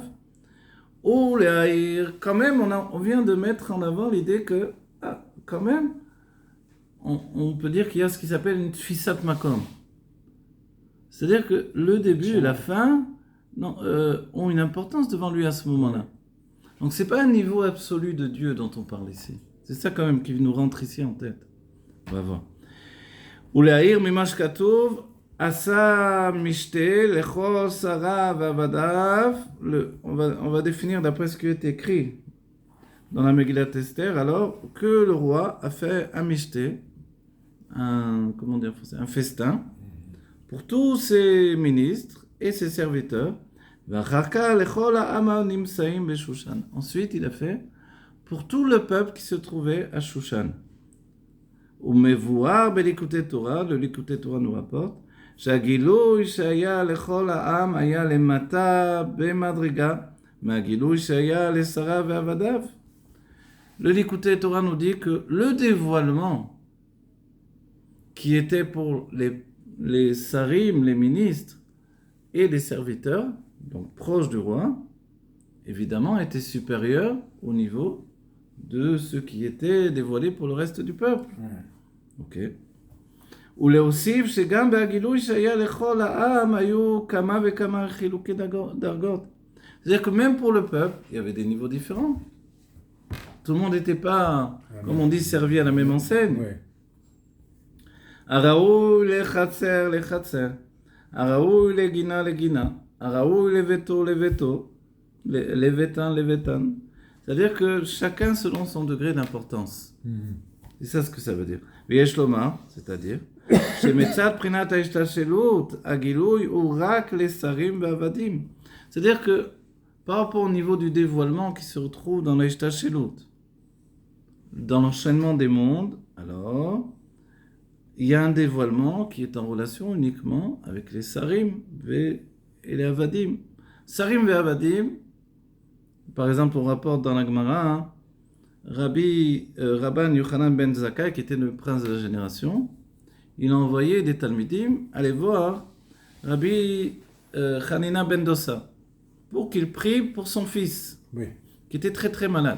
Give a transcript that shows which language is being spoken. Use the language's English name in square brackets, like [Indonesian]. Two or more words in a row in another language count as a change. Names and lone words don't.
[French] Ou quand même, on vient de mettre en avant l'idée que, quand même, on peut dire qu'il y a ce qui s'appelle une [Hebrew] תפיסת מקום. [French] C'est-à-dire que le début et la fin ont une importance devant lui à ce moment-là. Donc c'est pas un niveau absolu de Dieu dont on parle ici. C'est ça quand même qui nous rentre ici en tête. On va voir. [Hebrew] ולהעיר ממש כתוב עשה משתה לכל שריו ועבדיו. [French] On va définir d'après ce qui est écrit dans la Megillat Esther, alors que le roi a fait un mishte, un festin pour tous ses ministres et ses serviteurs. Ensuite, il a fait pour tout le peuple qui se trouvait à Shushan. Le Likutei Torah nous rapporte [Hebrew] שהגילוי שהיה לכל העם היה למטה במדרגה מהגילוי שהיה לשרה ועבדיו. [French] Le Likutei Torah nous dit que le dévoilement qui était pour les sarim, les ministres et les serviteurs, donc proches du roi, évidemment était supérieur au niveau de ce qui était dévoilé pour le reste du peuple. Ok. [Hebrew] ולהוסיף שגם בהגילוי שהיה לכל העם היו כמה וכמה חילוקי דרגות. [French] C'est-à-dire que même pour le peuple, il y avait des niveaux différents. Tout le monde n'était pas, comme on dit, servi à la même enseigne. [Hebrew] הראוי לחצר לחצר, הראוי לגינה לגינה, הראוי לביתו לביתו, לביתן לביתן. [French] C'est-à-dire que chacun selon son degré d'importance. C'est ça ce que ça veut dire. [Hebrew] ויש לומר, [French] c'est-à-dire, [Hebrew] שמצד בחינת ההשתלשלות, הגילוי הוא רק לשרים ועבדים. [French] C'est-à-dire que par rapport au niveau du dévoilement qui se retrouve dans l'Hishtashelut, dans l'enchaînement des mondes, alors, il y a un dévoilement qui est en relation uniquement avec les sarim et les avadim. Sarim et avadim, par exemple, on rapporte dans la Gemara, Rabban Yochanan ben Zakkai, qui était le prince de la génération, il a envoyé des Talmidim aller voir Rabbi Hanina ben Dosa pour qu'il prie pour son fils, qui était très très malade.